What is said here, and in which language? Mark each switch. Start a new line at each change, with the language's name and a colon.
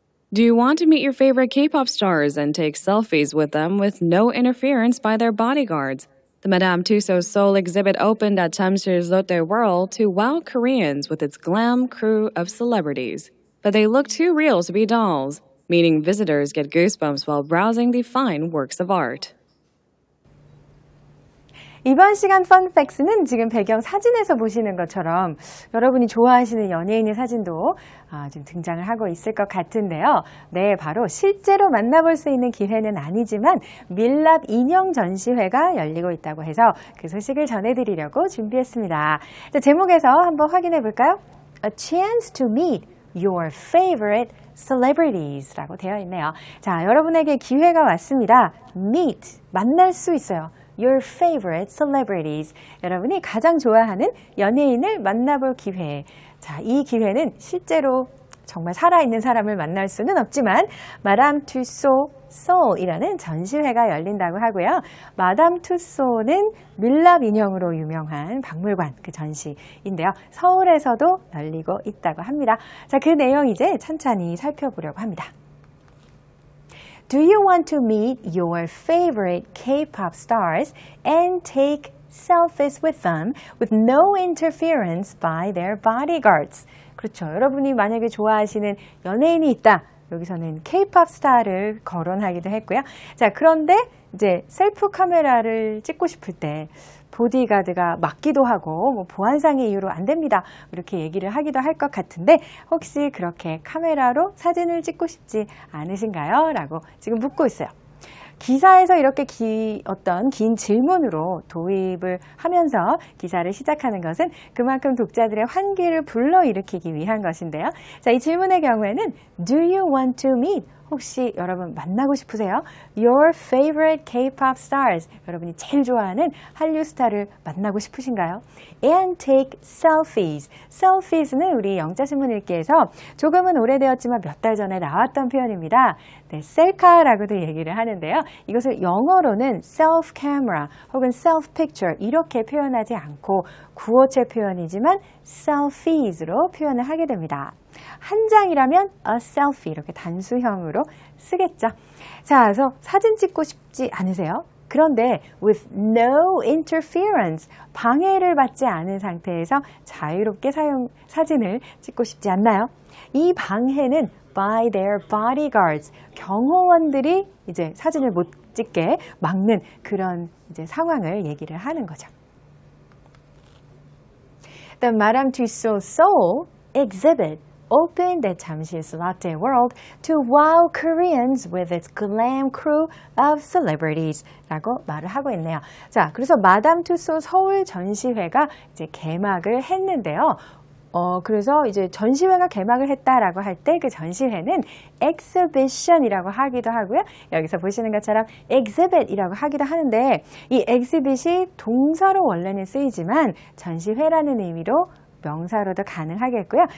English: Do you want to meet your favorite K-pop stars and take selfies with them with no interference by their bodyguards? The Madame Tussauds Seoul exhibit opened at Tamsil Lotte World to wow Koreans with its glam crew of celebrities. But they look too real to be dolls, meaning visitors get goosebumps while browsing the fine works of art.
Korean: 이번 시간 펀팩스는 지금 배경 사진에서 보시는 것처럼 여러분이 좋아하시는 연예인의 사진도 좀 등장을 하고 있을 것 같은데요. 네, 바로 실제로 만나볼 수 있는 기회는 아니지만 밀랍 인형 전시회가 열리고 있다고 해서 그 소식을 전해드리려고 준비했습니다. 자, 제목에서 한번 확인해 볼까요?
English: A chance to meet your favorite celebrities
Korean: 라고 되어 있네요. 자, 여러분에게 기회가 왔습니다. Meet, 만날 수 있어요.
English: Your favorite celebrities.
Korean: 여러분이 가장 좋아하는 연예인을 만나볼 기회. 자, 이 기회는 실제로 정말 살아있는 사람을 만날 수는 없지만 마담 투소 소울이라는 전시회가 열린다고 하고요. 마담 투소는 밀랍 인형으로 유명한 박물관 그 전시인데요. 서울에서도 열리고 있다고 합니다. 자, 그 내용 이제 천천히 살펴보려고 합니다.
English: Do you want to meet your favorite K-pop stars and take selfies with them with no interference by their bodyguards?
Korean: 그렇죠. 여러분이 만약에 좋아하시는 연예인이 있다. 여기서는 K-pop 스타를 거론하기도 했고요. 자, 그런데 이제 셀프 카메라를 찍고 싶을 때 보디가드가 막기도 하고 뭐 보안상의 이유로 안 됩니다. 이렇게 얘기를 하기도 할 것 같은데 혹시 그렇게 카메라로 사진을 찍고 싶지 않으신가요? 라고 지금 묻고 있어요. 기사에서 이렇게 어떤 긴 질문으로 도입을 하면서 기사를 시작하는 것은 그만큼 독자들의 환기를 불러일으키기 위한 것인데요. 자, 이 질문의 경우에는
English: Do you want to meet?
Korean: 혹시 여러분 만나고 싶으세요?
English: Your favorite K-pop stars.
Korean: 여러분이 제일 좋아하는 한류 스타를 만나고 싶으신가요?
English: And take selfies.
Korean: Selfies는 우리 영자신문 읽기에서 조금은 오래되었지만 몇 달 전에 나왔던 표현입니다. 네, 셀카라고도 얘기를 하는데요. 이것을 영어로는 self camera 혹은 self picture 이렇게 표현하지 않고 구어체 표현이지만 selfies로 표현을 하게 됩니다. 한 장이라면 a selfie 이렇게 단수형으로 쓰겠죠. 자, 그래서 사진 찍고 싶지 않으세요? 그런데
English: with no interference,
Korean: 방해를 받지 않은 상태에서 자유롭게 사진을 찍고 싶지 않나요? 이 방해는
English: by their bodyguards,
Korean: 경호원들이 이제 사진을 못 찍게 막는 그런 이제 상황을 얘기를 하는 거죠.
English: The Madame Tussauds Seoul exhibit opened at 잠실's Lotte World to wow Koreans with its glam crew of celebrities
Korean: 라고 말을 하고 있네요. 자, 그래서 마담 투소 서울 전시회가 이제 개막을 했는데요. 그래서 이제 전시회가 개막을 했다라고 할 때 그 전시회는 exhibition이라고 하기도 하고요. 여기서 보시는 것처럼 exhibit이라고 하기도 하는데 이 exhibit이 동사로 원래는 쓰이지만 전시회라는 의미로 명사로도 가능하겠고요.